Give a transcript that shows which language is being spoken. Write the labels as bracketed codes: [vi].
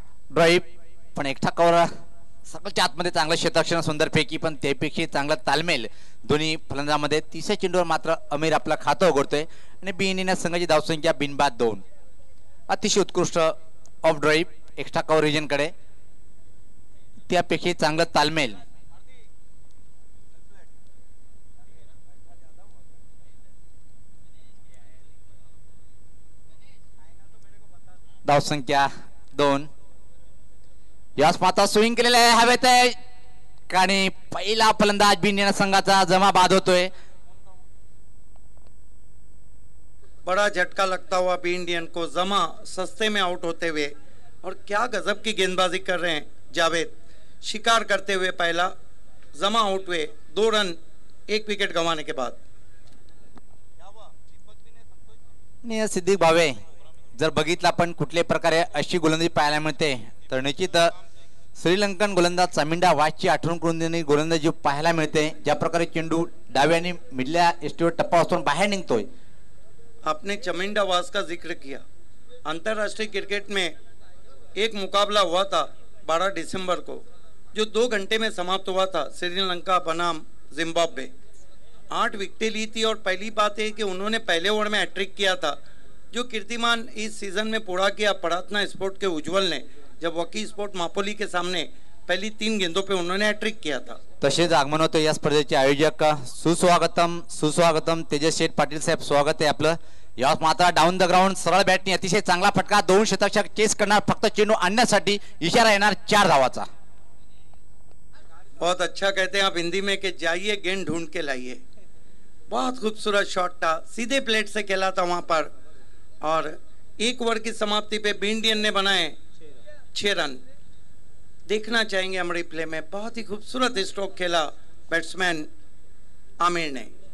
[mr] Drive पण एकटा cover, सगळ्याच्या आतमध्ये चांगलं क्षेत्ररक्षण, सुंदर फेकी, पण त्यापेक्षा चांगला तालमेल दोन्ही फलंदाजांमध्ये। तिसऱ्या चेंडूवर मात्र आमिर आपला खाता उघडतोय आणि बी इंडियन संघाची धावसंख्या बिनबाद 2। अतिशय उत्कृष्ट of drive extra cover region कडे, त्यापेक्षा चांगलं तालमेल। धावसंख्या 2। यास माता स्विंग केलेला आहे हवेत, आणि पहिला फलंदाज बी इंडियन संघाचा जमा बाद होतोय। [hi] बड़ा झटका लगता हुआ बी इंडियन को, जमा सस्ते में आउट होते हुए, और क्या गजब की गेंदबाजी कर रहे हैं जावेद, शिकार करते हुए पहला, जमा आउट हुए 2 रन 1 विकेट गंवाने के बाद। [mr] सिद्दीक भावे, जर बघितलं आपण कुठल्या प्रकारे अशी गोलंदाजी पाहायला मिळते तर निश्चित श्रीलंकन गोलंदाज चामिंडा वासची आठवण करून देणारी गोलंदाजी पाहायला मिळते। ज्या प्रकारे चेंडू डाव्याने मिडल्या एसटीवर टप्पा वाजून बाहेर निघतोय। [hi] आपने चामिंडा वास का जिक्र किया, अंतरराष्ट्रीय क्रिकेट में एक मुकाबला हुआ था 12 दिसंबर को, जो 2 घंटे में समाप्त हुआ था, श्रीलंका बनाम जिम्बाब्वे। 8 विकेटें ली थी, और पहली बात है कि उन्होंने पहले ओवर में हैट्रिक किया था, जो कीर्तिमान इस सीजन में पूरा किया पड़ातना स्पोर्ट के उज्जवल ने, जब वकी स्पोर्ट मापोली के सामने पहली 3 गेंदों पे उन्होंने हैट्रिक किया था। [mr] तसेच आगमन होतं या स्पर्धेचे आयोजक, सुस्वागतम सुस्वागतम तेजस शेठ पाटील साहेब, स्वागत आहे आपलं। यास मात्र डाऊन द ग्राउंड सरळ बॅटने अतिशय चांगला फटका, 2 क्षेत्ररक्षक चेस करणार, फक्त चेंडू आणण्यासाठी इशारा येणार 4 धावाचा। [hi] बहुत अच्छा कहते हैं आप हिंदी में कि जाइए गेंद ढूंढ के लाइए। बहुत खूबसूरत शॉट था, सीधे प्लेट से खेला था वहां पर। और एक ओवर की समाप्ति पे बी इंडियन ने बनाए 6 रन। देखना चाहेंगे हम रिप्ले में, बहुत ही खूबसूरत स्ट्रोक खेला बैट्समैन आमिर ने।